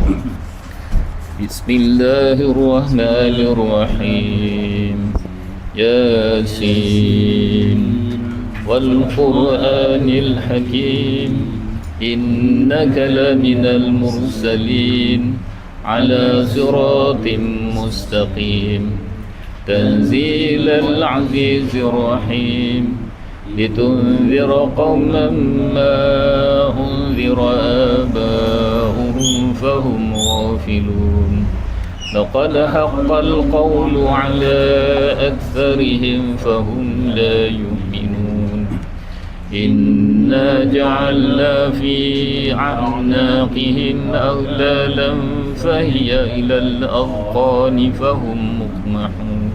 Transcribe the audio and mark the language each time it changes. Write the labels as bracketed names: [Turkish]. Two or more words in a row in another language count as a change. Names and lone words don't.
[Arabic] Bismillahirrahmanirrahim. يس والقرآن الحكيم إنك لمن المرسلين على صراط مستقيم, تنزيل العزيز الرحيم لتنذر قوما ما أنذر آباؤهم فهم غافلون. لقد حق القول على أكثرهم فهم لا يؤمنون. إنا جعلنا في أعناقهم أغلالا فهي إلى الأذقان فهم مقمحون.